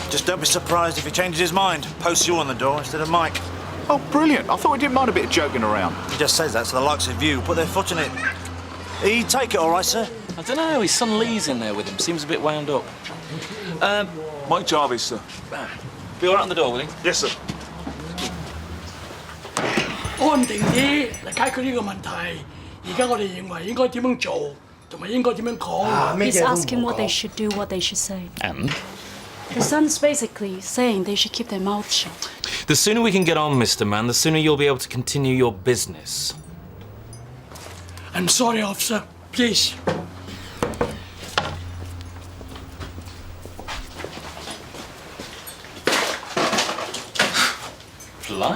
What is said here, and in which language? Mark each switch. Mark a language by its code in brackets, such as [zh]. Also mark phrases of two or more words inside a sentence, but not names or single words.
[en] Just don't be surprised if he changes his mind. Posts you on the door instead of Mike. Oh, brilliant. I thought he didn't mind a bit of joking around. He just says that so the likes of you put their foot in it. He take it all right, sir? I don't know, his son Lee's in there with him. Seems a bit wound up. Mike Jarvis, sir. Be all right on the door, will he? Yes, sir. [yue] 安定啲嚟解決呢個問題。而家我哋認為應該點樣做，同埋應該點樣講。 [en] He's asking what they should do, what they should say. And? The son's basically saying they should keep their mouths shut. The sooner we can get on, Mr. Man, the sooner you'll be able to continue your business. I'm sorry, officer. Please. Blimey.